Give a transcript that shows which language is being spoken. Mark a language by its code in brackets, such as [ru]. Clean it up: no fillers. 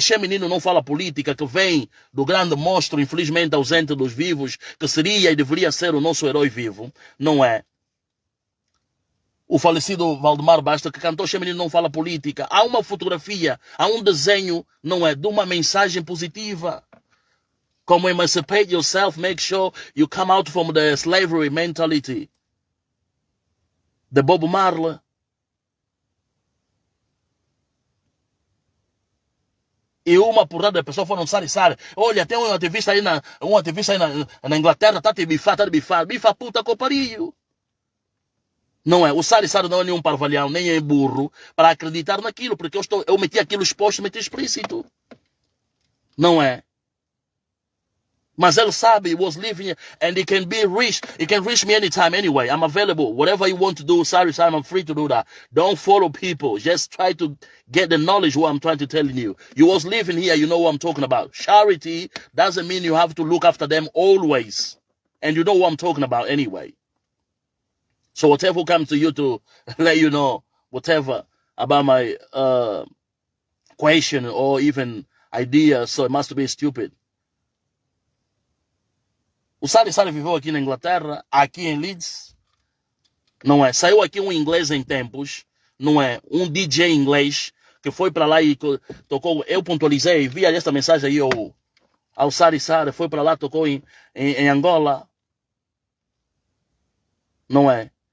[pt] Che menino não fala política, que vem do grande monstro, infelizmente ausente dos vivos, que seria e deveria ser o nosso herói vivo, não é? O falecido Valdemar Basta, que cantou Che menino não fala política. Há uma fotografia, há um desenho, não é? De uma mensagem positiva. [en] Como emancipate yourself, make sure you come out from the slavery mentality. [pt] De Bob Marley. E uma porrada de pessoas foram Sari Sari. Olha, tem um ativista aí na Inglaterra, tá te bifar. Bifa puta com pariu. Não é? O Sari Sari não é nenhum parvalhão, nem é burro para acreditar naquilo, porque eu meti aquilo exposto, meti explícito. Não é? Mas ele sabe, [en] he was living and he can be reached. He can reach me anytime anyway. I'm available. Whatever you want to do, Sari Sari, I'm free to do that. Don't follow people. Just try to get the knowledge what I'm trying to tell you. You was living here, you know what I'm talking about. Charity doesn't mean you have to look after them always. And you know what I'm talking about anyway. So whatever comes to you to let you know, whatever, about my question or even idea, so it must be stupid. [pt] O Sari Sari viveu aqui na Inglaterra, aqui em Leeds, não é? Saiu aqui um inglês em tempos, não é? Um DJ inglês que foi para lá e tocou. Eu pontualizei, vi esta mensagem aí ao Sari Sari, foi para lá, tocou em Angola, não é?